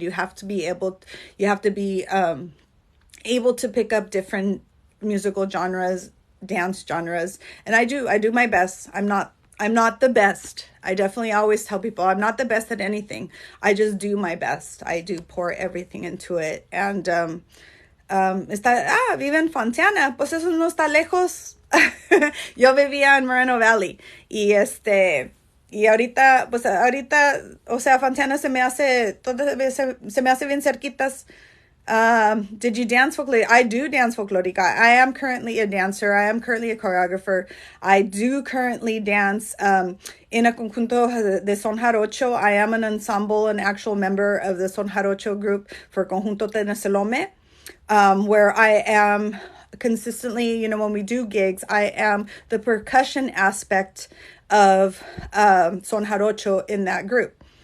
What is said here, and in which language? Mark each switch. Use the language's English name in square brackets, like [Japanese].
[English] You have to be able to pick up different musical genres, dance genres. And I do my best. I'm not the best. I definitely always tell people I'm not the best at anything. I just do my best. I do pour everything into it. [Spanish] And vive en Fontana, pues eso no está lejos. Yo vivía en Moreno Valley y ahorita, o sea, Fontana se me hace bien cerquitas. [English] Did you dance folklorica? I do dance folklorica. I am currently a dancer. I am currently a choreographer. I do currently dance in a [Spanish] conjunto de son jarocho. [English] I am an ensemble, an actual member of the son jarocho group for Conjunto Teneselome, where I am consistently, when we do gigs, I am the percussion aspect of son jarocho in that group.